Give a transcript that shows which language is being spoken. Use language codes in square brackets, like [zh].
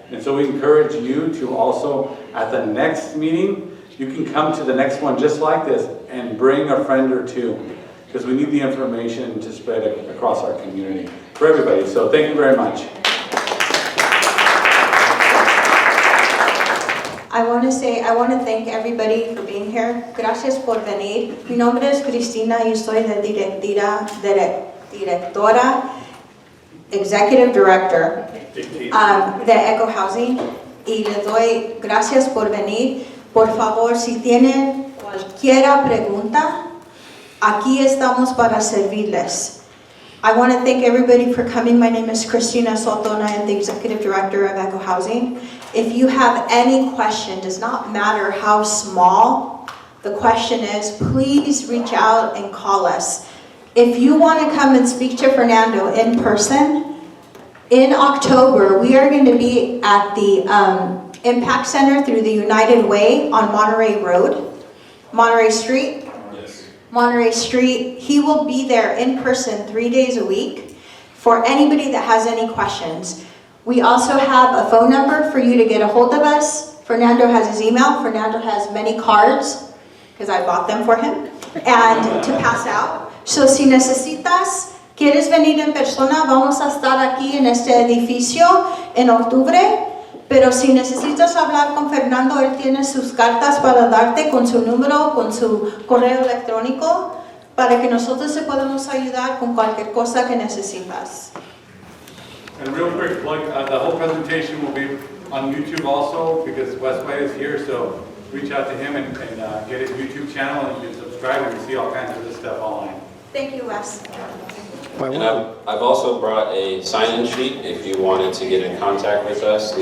[en] And so we encourage you to also, at the next meeting, you can come to the next one just like this and bring a friend or two, because we need the information to spread across our community for everybody. So thank you very much. I want to thank everybody for being here. [es] Gracias por venir. Mi nombre es Cristina y soy la directora, Executive Director de Eco Housing, y le doy gracias por venir. Por favor, si tienen cualquier pregunta, aquí estamos para servirles. [en] I want to thank everybody for coming. My name is Cristina Soto and I am the Executive Director of Eco Housing. If you have any question, does not matter how small the question is, please reach out and call us. If you want to come and speak to Fernando in person, in October, we are going to be at the Impact Center through the United Way on Monterey Street. Monterey Street. He will be there in person 3 days a week for anybody that has any questions. We also have a phone number for you to get a hold of us. Fernando has his email. Fernando has many cards, because I bought them for him, and to pass out. [es] So si necesitas, quieres venir en persona, vamos a estar aquí en este edificio en octubre. Pero si necesitas hablar con Fernando, él tiene sus cartas para darte con su número, con su correo electrónico, para que nosotros te podamos ayudar con cualquier cosa que necesitas. [en] And real quick plug, the whole presentation will be on YouTube also, because Wes White is here, so reach out to him and get his YouTube channel, and you can subscribe and see all kinds of this stuff online. Thank you, Wes. And I've also brought a sign-in sheet if you wanted to get in contact with us.